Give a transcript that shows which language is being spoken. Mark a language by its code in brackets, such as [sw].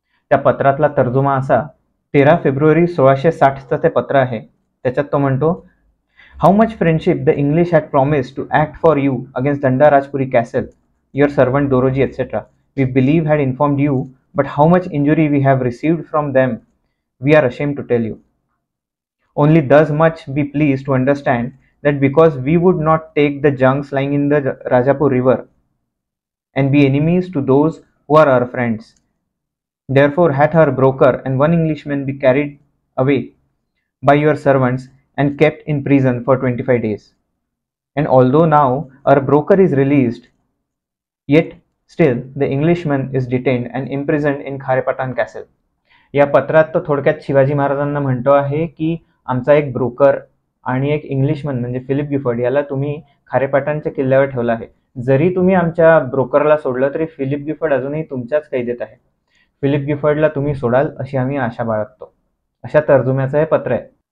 [mr] त्या पत्रातला तर्जुमा असा, 13 फेब्रुवारी 1660चं ते पत्र आहे. त्याच्यात तो म्हणतो, [en] How much friendship the English had promised to act for you against Danda Rajpuri castle, your servant Doroji etcetera, we believe had informed you, but how much injury we have received from them we are ashamed to tell you. Only thus much be pleased to understand that because we would not take the junks lying in the Rajapur river and be enemies to those who are our friends, therefore hath our broker and one Englishman be carried away by your servants and kept in prison for 25 days. And although now our broker is released, yet still the Englishman is detained and imprisoned in Kharepatan castle. [mr] या पत्रात तो थोडक्यात शिवाजी महाराजांना म्हणतो आहे की आमचा एक ब्रोकर आणि एक इंग्लिशमन म्हणजे फिलिप गिफर्ड याला तुम्ही खारेपाटणच्या किल्ल्यावर ठेवलं आहे. जरी तुम्ही आमच्या ब्रोकरला सोडलं तरी फिलिप गिफर्ड अजूनही तुमच्याच कैदेत आहे. फिलिप गिफर्डला तुम्ही सोडाल अशी आम्ही आशा बाळगतो. अशा तर्जुम्याचं हे पत्र आहे.